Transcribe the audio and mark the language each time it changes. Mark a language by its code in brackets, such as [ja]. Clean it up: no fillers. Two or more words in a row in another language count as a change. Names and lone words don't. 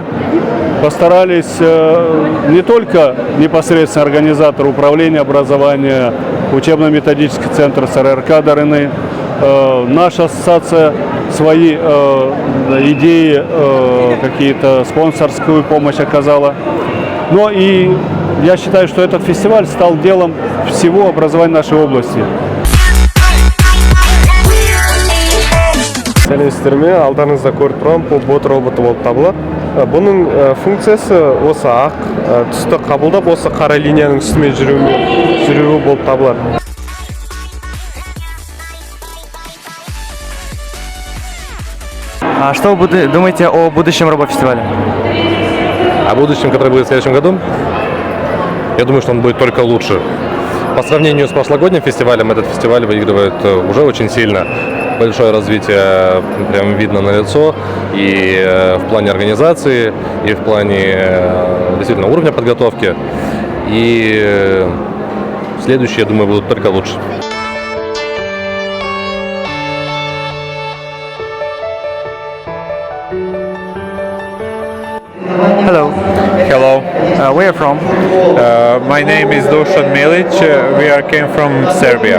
[ru] Постарались не только непосредственно организатор управления образования, учебно-методический центр СРРК Дарыны, наша ассоциация свои идеи, какие-то спонсорскую помощь оказала. Но и я считаю, что этот фестиваль стал делом всего образования нашей области. [kk] Сәлеметсіздерме, алдарыңызда көріп тұрған бұл бот роботы болып табылады. Бұның функциясы осы ақ түсті қабылдап, осы қара линияның үстімен жүруі болып табылады. [ru] А что вы думаете о будущем робофестивале? О будущем, который будет в следующем году, я думаю, что он будет только лучше. По сравнению с прошлогодним фестивалем, этот фестиваль выигрывает уже очень сильно. Большое развитие прям видно на лицо и в плане организации, и в плане действительно уровня подготовки. И следующие, я думаю, будут только лучше. [en] Hello. Hello, Where are you from? my name is Dušan Milić. We came from Serbia.